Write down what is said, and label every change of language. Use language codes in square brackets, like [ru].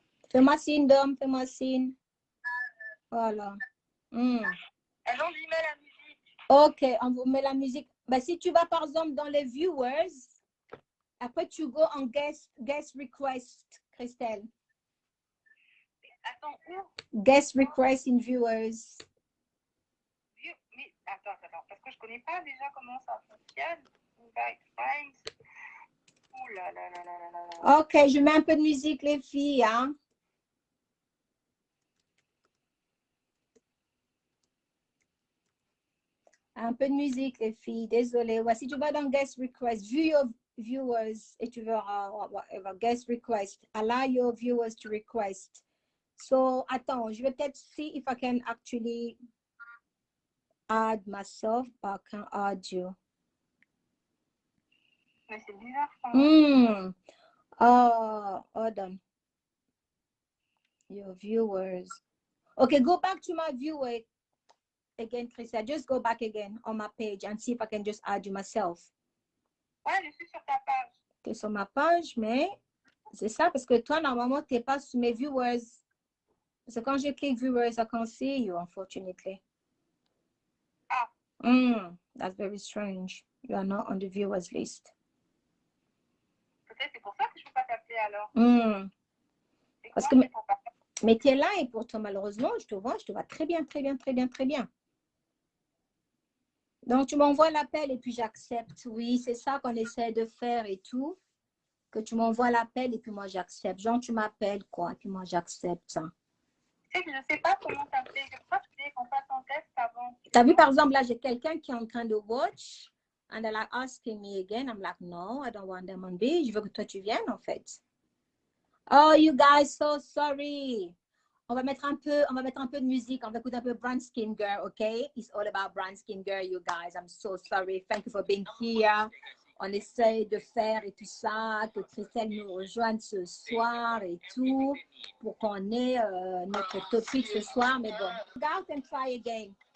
[fr] Fais-moi signe, Dom, fais-moi signe. Voilà. Elles ont dit, mets la musique. Ok, on vous met la musique. Ben, si tu vas par exemple dans les viewers, après tu go en guest request, Christelle. Attends, où? [en] Guest request in viewers. [fr] Mais attends, parce que je connais pas déjà comment ça fonctionne. [en] Invite friends. [fr] Ouh là là là là là là. Ok, je mets un peu de musique, les filles. Hein? Un peu de musique, les filles. Désolée. Ouais, si tu vas dans guest request, [en] view your viewers [fr] et tu verras [en] whatever, guest request. Allow your viewers to request. So, [fr] attends, je vais peut-être [en] see if I can actually add myself, but I can add you. [fr] Mais c'est bizarre ça. [en] Oh, hold on. Your viewers. Okay, go back to my viewer again, Christa. Just go back again on my page and see if I can just add you myself. [fr] Ouais, je suis sur ta page. Tu es sur ma page, mais c'est ça parce que toi, normalement, tu n'es pas sur mes viewers. Parce que quand je clique viewers, [en] I can't see you, unfortunately. Ah. That's very strange. You are not on the viewers list. [fr] Peut-être c'est pour ça que je ne peux pas t'appeler alors. Parce que, mais tu es là et pourtant, malheureusement, je te vois très bien, très bien, très bien, très bien. Donc, tu m'envoies l'appel et puis j'accepte. Oui, c'est ça qu'on essaie de faire et tout. Que tu m'envoies l'appel et puis moi, j'accepte. Genre, tu m'appelles, quoi, et puis moi, j'accepte ça. Tu sais que je ne sais pas comment t'appeler. C'est pour ça que je disais qu'on fasse un test avant. Tu as vu, par exemple, là, j'ai quelqu'un qui est en train de watch. [en] And they're like asking me again. I'm like, no, I don't want them on B. [fr] Je veux que toi, tu viennes, en fait. [en] Oh, you guys, so sorry. [fr] On va mettre un peu de musique. On va écouter un peu Brown Skin Girl, okay? [en] It's all about Brown Skin Girl, you guys. I'm so sorry. Thank you for being here. [fr] On essaye de faire et tout ça, que Christelle nous rejoigne ce soir et tout, pour qu'on ait notre topic ce soir. Mais bon, [en] go out and try again.